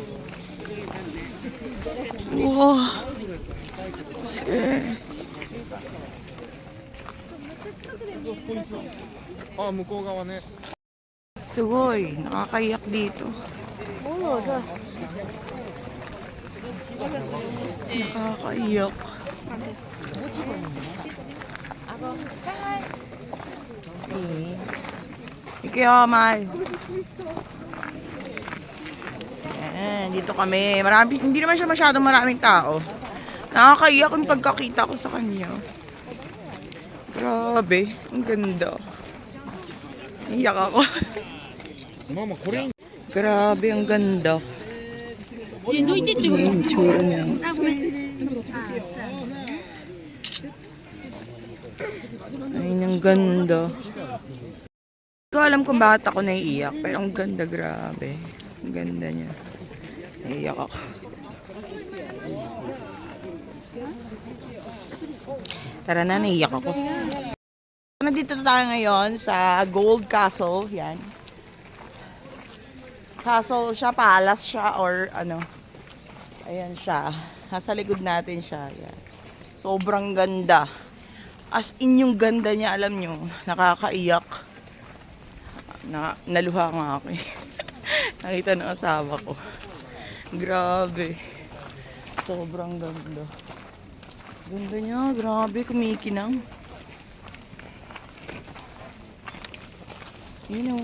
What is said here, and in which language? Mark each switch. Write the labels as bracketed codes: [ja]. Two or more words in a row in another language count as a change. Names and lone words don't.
[tl] Wow. Sige. [ja] あ、向こう側ね。 [tl] Sugoy, nakakaiyak dito. Nakakaiyak. Ikiyamal. Ayan, dito kami. Marami, hindi naman siya masyadong maraming tao. Nakakaiyak yung pagkakita ko sa kanya. Grabe, ang ganda. Iyak ako. [ja] ママこれいい。 [tl] Grabe, ang ganda. Yung itsura niya. Ay, ang ganda. Hindi ko alam kung bakit ako naiiyak, pero ang ganda, grabe. Ang ganda niya. Naiiyak ako. Tara na, naiiyak ako. Nandito tayo ngayon sa Gold Castle. Yan. Castle siya, palace siya, or ano. Ayan siya. Nasa likod natin siya. Yan. Sobrang ganda. [en] As in [tl] yung ganda niya, alam nyo, nakakaiyak. Naluha nga ako eh. Nakita ng asawa ko. Grabe. Sobrang ganda. Ganda niya, grabe, kumikinang. Yun o.